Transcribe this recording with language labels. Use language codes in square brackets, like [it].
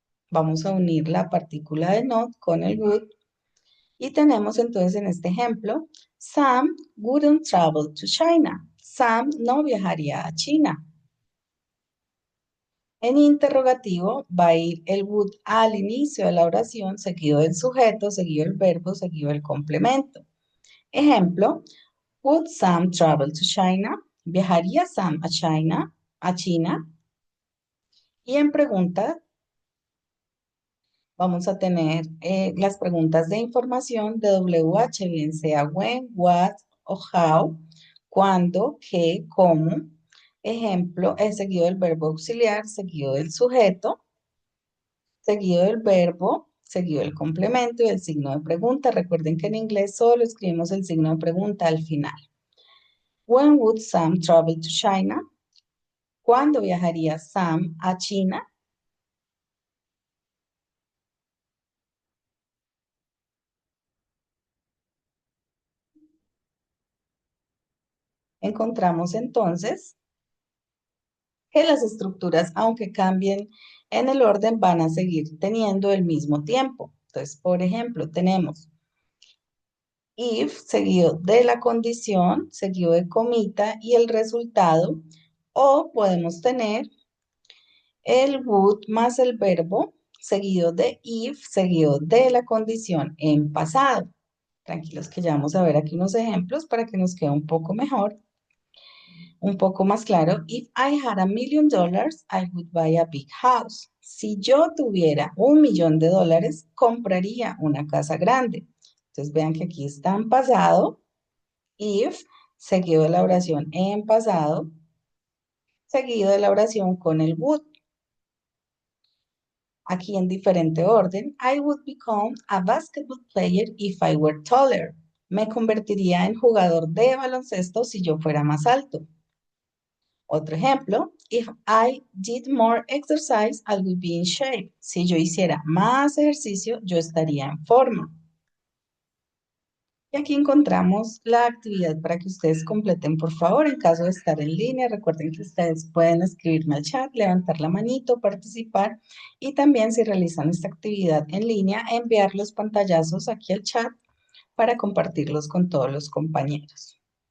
[es] Vamos a unir la partícula de not con el would. Y tenemos entonces en este ejemplo, [en] Sam wouldn't travel to China. [es] Sam no viajaría a China. En interrogativo va a ir el would al inicio de la oración, seguido del sujeto, seguido el verbo, seguido el complemento. [en] Ejemplo, would Sam travel to China? [es] ¿Viajaría Sam a China? ¿A China? Y en pregunta vamos a tener las preguntas de información de WH, bien sea when, what o how, cuándo, qué, cómo. Ejemplo, es seguido del verbo auxiliar, seguido del sujeto, seguido del verbo, seguido del complemento y el signo de pregunta. Recuerden que en inglés solo escribimos el signo de pregunta al final. [en] When would Sam travel to China? [es] ¿Cuándo viajaría Sam a China? Encontramos entonces que las estructuras, aunque cambien en el orden, van a seguir teniendo el mismo tiempo. Entonces, por ejemplo, tenemos if seguido de la condición, seguido de comita y el resultado, o podemos tener el would más el verbo, seguido de if, seguido de la condición en pasado. Tranquilos que ya vamos a ver aquí unos ejemplos para que nos quede un poco mejor, un poco más claro. [en] If I had $1,000,000, I would buy a big house. [es] Si yo tuviera $1,000,000, compraría una casa grande. Entonces vean que aquí está en pasado, if, seguido de la oración en pasado, seguido de la oración con el would. Aquí en diferente orden, [en] I would become a basketball player if I were taller. [es] Me convertiría en jugador de baloncesto si yo fuera más alto. Otro ejemplo, [en] if I did more exercise, I would be in shape. [es] Si yo hiciera más ejercicio, yo estaría en forma. Y aquí encontramos la actividad para que ustedes completen, por favor, en caso de estar en línea. Recuerden que ustedes pueden escribirme al chat, levantar la manito, participar y también si realizan esta actividad en línea, enviar los pantallazos aquí al chat para compartirlos con todos los compañeros.